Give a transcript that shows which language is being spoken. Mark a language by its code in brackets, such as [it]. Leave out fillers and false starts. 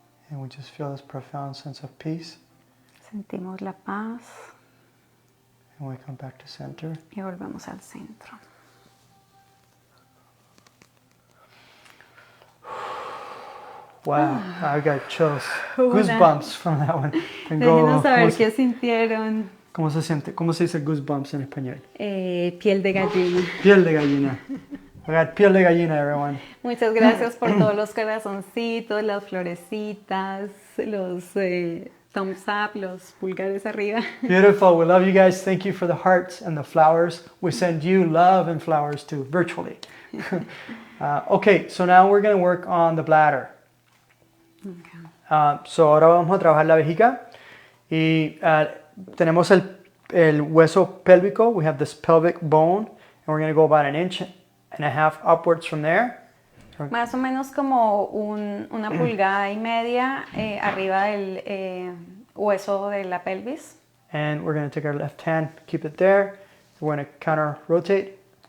[en] And we just feel this profound sense of peace. [es] Sentimos la paz [en] And we come back to center. [es] y volvemos al centro. [en] Wow, I got chills. Goosebumps from that one. [es] Déjenos saber qué sintieron. ¿Cómo se siente? ¿Cómo se dice goosebumps en español? Piel de gallina. Piel de gallina. [en] I got [es] piel de gallina, [en] everyone. [es] Muchas gracias por todos los corazoncitos, las florecitas, los [en] thumbs up, [es] los pulgares arriba. [en] Beautiful. We love you guys. Thank you for the hearts and the flowers. We send you love and flowers too, virtually. Okay, so now we're going to work on the bladder. Okay. [es] So ahora vamos a trabajar la vejiga y tenemos el hueso pélvico. [en] We have this pelvic bone and we're going to go about 1.5 inches upwards from there. [es] Más o menos como una pulgada y media arriba del hueso de la pelvis. [en] And we're going to take our left hand, keep it there. We're going to counter rotate.